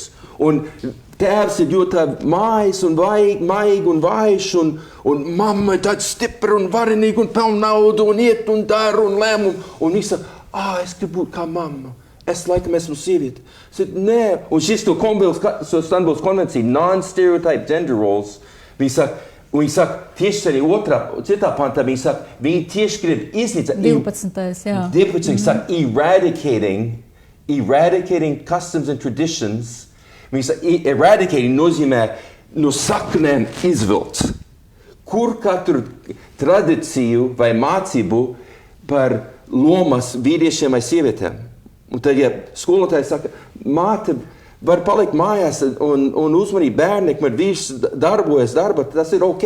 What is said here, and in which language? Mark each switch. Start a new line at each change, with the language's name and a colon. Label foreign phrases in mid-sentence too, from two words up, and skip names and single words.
Latvian: Un tēvs ir ļoti mājas un maigi un vājš, un mamma ir tāda stipra un varenīga un pelna naudu un iet un dara un lēmumu. Un viņš saka, es gribu būt kā mamma. Es laikam esmu sieviete. Nē, un šis to Stambulas konvencija,
English: non-stereotype gender roles,
Latvian: viņi saka, tieši arī citā pantā, viņi tieši grib iznīcināt. 12. jā. 12. saka,
English: eradicating customs and traditions.
Latvian: Viņi saka, eradicating nozīmē no saknēm izvilkt. Kur katru tradīciju vai mācību par lomas vīriešiem vai sievietēm. Un tad, ja skolotājs saka, māte var palikt mājās un uzmanīt bērni, kamēr vīrs darbojas darbā, tas ir ok.